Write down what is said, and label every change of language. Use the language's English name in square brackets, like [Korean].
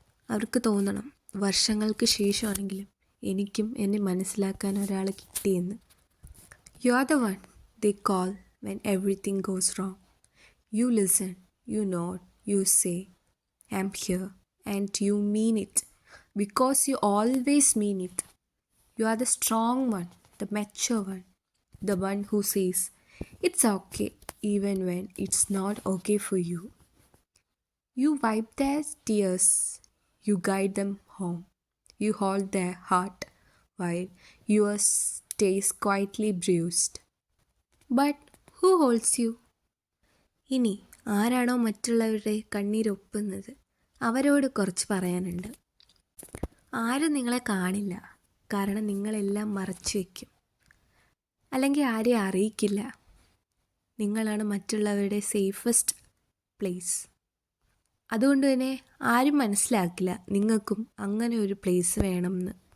[Malayalam] അവർക്ക് തോന്നണം വർഷങ്ങൾക്ക് ശേഷമാണെങ്കിലും എനിക്കും എന്നെ മനസ്സിലാക്കാൻ ഒരാളെ കിട്ടിയെന്ന്. [English] You are the one they call when everything goes wrong. You listen, you nod, you say I am here and you mean it because you always mean it. You are the strong one, the mature one, the one who says it's okay even when it's not okay for you. You wipe their tears, you guide them home, you hold their heart while yours stays quietly bruised. But who holds you? [Malayalam] ഇനി ആരാണോ മറ്റുള്ളവരുടെ കണ്ണീരൊപ്പുന്നത് അവരോട് കുറച്ച് പറയാനുണ്ട്. ആരും നിങ്ങളെ കാണില്ല, കാരണം നിങ്ങളെല്ലാം മറച്ചു വയ്ക്കും, അല്ലെങ്കിൽ ആരെയും അറിയിക്കില്ല. നിങ്ങളാണ് മറ്റുള്ളവരുടെ സേഫസ്റ്റ് പ്ലേസ്. അതുകൊണ്ട് തന്നെ ആരും മനസ്സിലാക്കില്ല നിങ്ങൾക്കും അങ്ങനെ ഒരു പ്ലേസ് വേണമെന്ന്.